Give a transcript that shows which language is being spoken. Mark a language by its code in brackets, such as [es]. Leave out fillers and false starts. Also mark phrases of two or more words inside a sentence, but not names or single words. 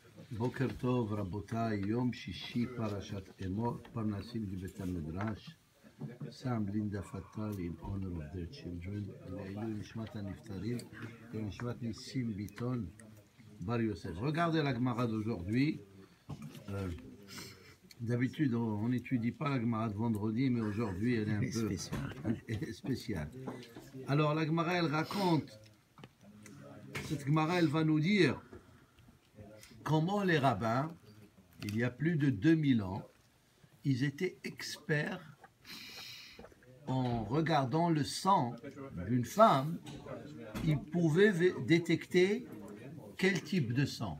[he] בוקר טוב, רבותיי, יום שישי פרשת אמור, פרנסים לבית המדרש, [en] Sam Linda Fatal in honor of their children, [he] לעילוי נשמת הנפטרים, ונשמת ניסים ביטון, בר יוסף. [fr] Regardez la Gemara d'aujourd'hui. D'habitude, on n'étudie pas la Gemara de vendredi, mais aujourd'hui, elle est un peu spéciale. Alors, la Gemara, elle raconte, cette Gemara, elle va nous dire comment les rabbins, il y a plus de 2000 ans, ils étaient experts en regardant le sang d'une femme, ils pouvaient détecter quel type de sang.